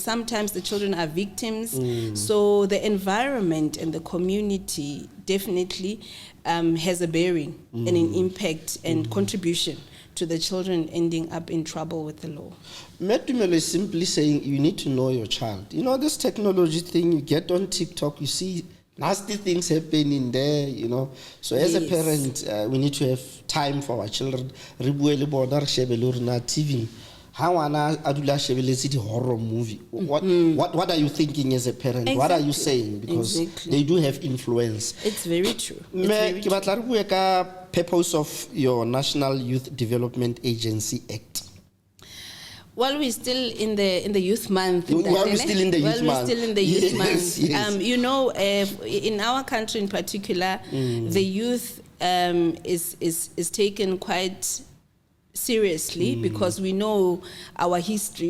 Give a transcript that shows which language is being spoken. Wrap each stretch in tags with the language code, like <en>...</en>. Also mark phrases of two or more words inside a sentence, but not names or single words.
<en>Sometimes the children are victims. So the environment and the community definitely has a bearing and an impact and contribution to the children ending up in trouble with the law. Tumelo is simply saying you need to know your child. You know, this technology thing, you get on TikTok, you see nasty things happening there, you know. So as a parent, we need to have time for our children.</en> <st>Re bue le bona, re shebelle na TV. How ngwana a dula a shebelletse di</st> <en>horror movie. What are you thinking as a parent? What are you saying? Because they do have influence. It's very true.</en> <st>Ke batla re bue ka</st> <en>purpose of your National Youth Development Agency Act. Well, we're still in the youth month. We're still in the youth month. Yes. You know, in our country in particular, the youth is taken quite seriously because we know our history.</en>